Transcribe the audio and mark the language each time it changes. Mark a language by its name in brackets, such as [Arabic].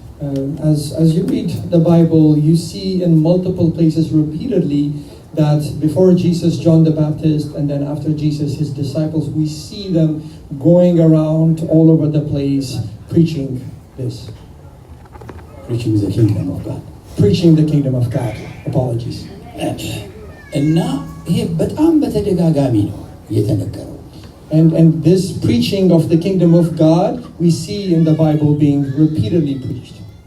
[English] As you read the Bible, you see in multiple places repeatedly that before Jesus, John the Baptist, and then after Jesus, his disciples, we see them going around all over the place preaching this. Preaching the kingdom of God. Preaching the kingdom of God. Apologies. [Amharic] እና ይሄ በጣም በተደጋጋሚ ነው የተነገረው። [English] And this preaching of the kingdom of God, we see in the Bible being repeatedly preached.